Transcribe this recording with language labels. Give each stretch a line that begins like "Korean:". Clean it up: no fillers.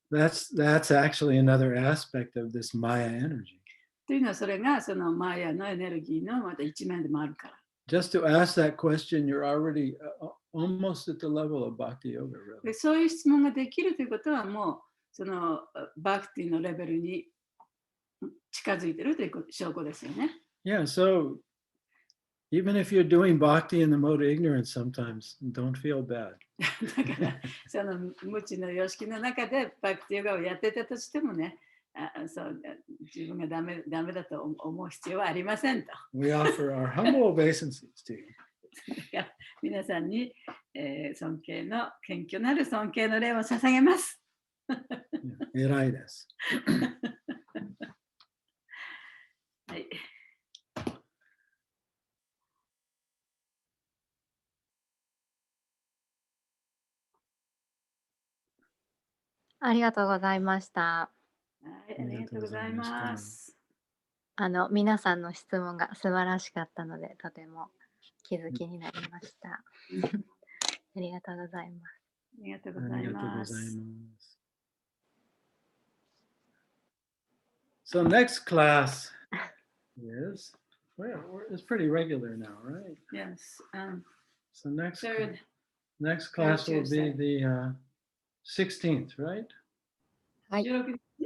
English: That's actually another aspect of this Maya energy.
Japanese: というのはそれがそのマヤのエネルギーのまた一面でもあるから。
English: Just to ask that question, you're already almost at the level of Bhakti Yoga, really.
Japanese: でそういう質問ができるということはもうそのバクティのレベルに近づいているという証拠ですよね。
English: Yeah, so even if you're doing bhakti in the mode of ignorance sometimes, don't feel bad.
Japanese: だからその無知の様式の中でバクティヨガをやってたとしてもね、そう自分がダメだと思う必要はありませんと。
English: We offer our humble obeisances to you.
Japanese: 皆さんに、尊敬の謙虚なる尊敬の礼を捧げます。偉いです。はい。ありがとうございました。はい、ありがとうございます。皆さんの質問が素晴らしかったので、とても気づきになりました。ありがとうございます。ありがとうございます。
English: So next class is, it's pretty regular now, right? Yes. So next Third class will be Tuesday. the 16th, right?
Japanese: はい。 16